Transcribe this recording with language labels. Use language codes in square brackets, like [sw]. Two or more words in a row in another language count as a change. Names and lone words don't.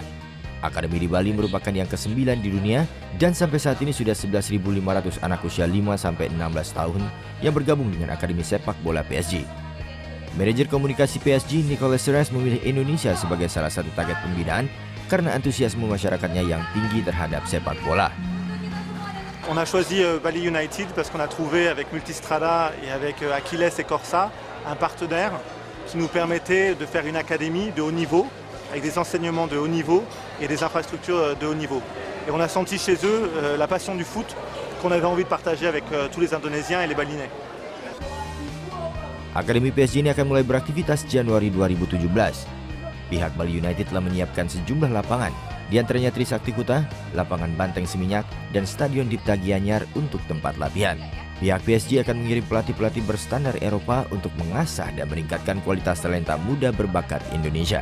[id] Akademi di Bali merupakan yang ke-9 di dunia dan sampai saat ini sudah 11.500 anak usia 5-16 tahun yang bergabung dengan akademi sepak bola PSG. Manajer komunikasi PSG Nicolas Serres memilih Indonesia sebagai salah satu target pembinaan karena antusiasme masyarakatnya yang tinggi terhadap sepak bola. [fr] On a choisi Bali United parce qu'on a trouvé avec Multistrada et avec Achilles et Corsa un partenaire qui nous permettait de faire une académie de haut niveau avec des enseignements de haut niveau et des infrastructures de haut niveau. Et on a senti chez eux la passion du foot qu'on avait envie de partager avec tous les Indonésiens et les Balinais. [id] Akademi PSG ini akan mulai beraktivitas Januari 2017. Pihak Bali United telah menyiapkan sejumlah lapangan, di antaranya Trisakti Kuta, lapangan Banteng Seminyak, dan Stadion Dipta Gianyar untuk tempat latihan. Pihak PSG akan mengirim pelatih-pelatih berstandar Eropa untuk mengasah dan meningkatkan kualitas talenta muda berbakat Indonesia.